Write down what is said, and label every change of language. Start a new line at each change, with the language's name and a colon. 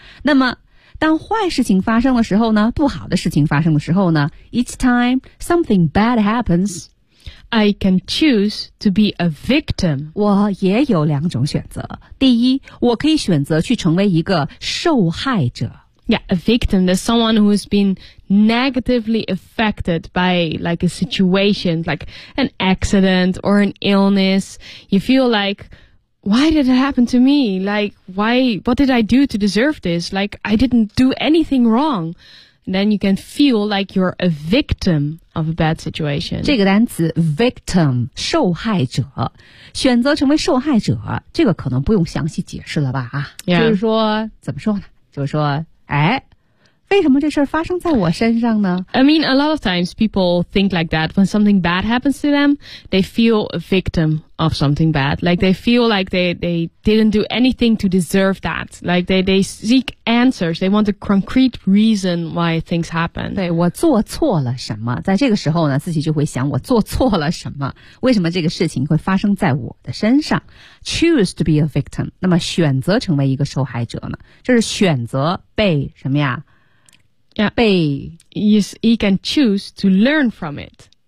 Chinese: 那么当坏事情发生的时候呢，不好的事情发生的时候呢 ，
English: Each time something bad happens. I can choose to be a victim.
Chinese: 我也有两种选择。第一，我可以选择去成为一个受害者。
English: Yeah, a victim is someone who has been negatively affected by like a situation, like an accident or an illness. You feel like, why did it happen to me? Like, why? What did I do to deserve this? Like, I didn't do anything wrong. Then you can feel like you're a victim of a bad situation.
Chinese: 这个单词 victim, 受害者，选择成为受害者，这个可能不用详细解释了吧啊。
English: Yeah.
Chinese: 就是说怎么说呢，就是说哎，为什么这事发生在我身上呢？
English: I mean, a lot of times people think like that when something bad happens to them, they feel a victim of something bad. Like they feel like they didn't do anything to deserve that. Like they seek answers. They want a concrete reason why things happen.
Chinese: 对，我做错了什么？在这个时候呢，自己就会想我做错了什么？为什么这个事情会发生在我的身上？
English: Choose to be a victim.
Chinese: 那么选择成为一个受害者呢？这是选择被什么呀？
English: Yeah, he can choose to learn from it.